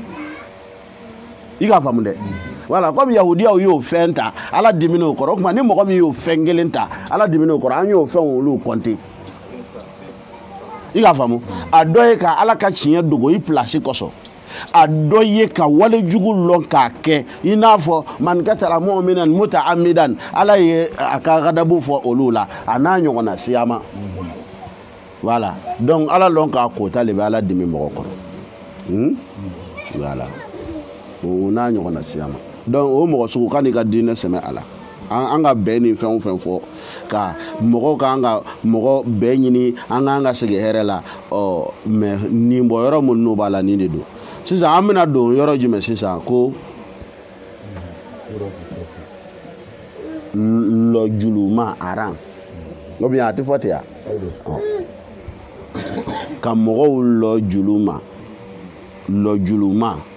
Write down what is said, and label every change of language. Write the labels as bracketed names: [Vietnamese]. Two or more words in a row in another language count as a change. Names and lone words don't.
[Bambara] i k'a faamu dɛ [French] voilà comme [Bambara] yahudiyaw y'o fɛn ta ala dimina o kɔrɔ o tuma ni mɔgɔ min y'o fɛn kelen ta ala dimina o kɔrɔ an y'o fɛn olu compter i k'a faamu a dɔ ye ka ala ka tiɲɛ dogo i place kosɔn a dɔ ye ka wale jugu lɔn k'a kɛ i n'a fɔ [Arabic] من قتل مؤمنا متعمدا [Bambara] ala ye a ka gadabu fɔ olu la a n'a ɲɔgɔnna siyama [French] voilà donc [Bambara] ala lɔn k'a kota de bɛ ala dimi mɔgɔ kɔrɔ voilà o n'a ɲɔgɔnna siyama donc o mɔgɔ sugu ka n'i ka diinɛ sɛmɛ a la an ka bɛn ni fɛn o fɛn fɔ ka mɔgɔw k'an ka mɔgɔ bɛn ɲini an k'an ka segin hɛrɛ la mais nin bɔ yɔrɔ minnu n'o b'a la nin de don sisan an bɛna don yɔrɔ jumɛn sisan ko lɔjuluma aran [French] ou bien [Bambara] a tɛ fɔ ten ya ka mɔgɔw lɔjuluma